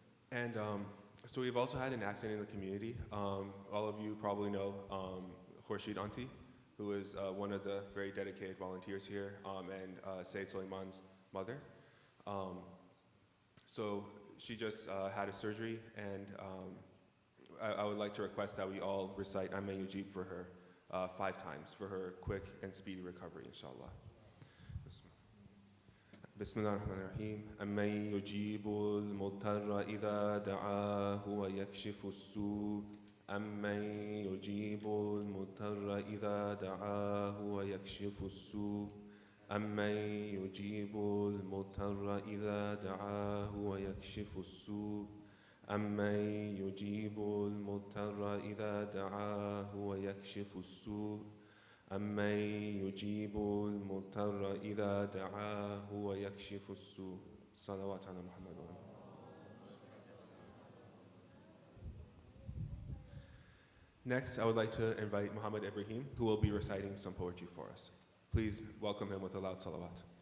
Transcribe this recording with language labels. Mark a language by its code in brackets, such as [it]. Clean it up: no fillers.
[en] And so we've also had an accident in the community. All of you probably know Khurshid Auntie, who is one of the very dedicated volunteers here, and Sayyid Suleiman's mother. So she just had a surgery, and I would like to request that we all recite Amma Yujib for her 5 times for her quick and speedy recovery, inshallah. [ar] بسم الله الرحمن الرحيم أمن يجيب المضطر إذا دعاه ويكشف السوء أمن يجيب المضطر إذا دعاه ويكشف السوء أمن يجيب المضطر إذا دعاه ويكشف السوء أمن يجيب المضطر إذا دعاه ويكشف السوء أمن يجيب المضطر إذا دعاه ويكشف السوء صلوات على محمد وآله. [en] Next, I would like to invite Muhammad Ibrahim, who will be reciting some poetry for us. Please welcome him with a loud salawat.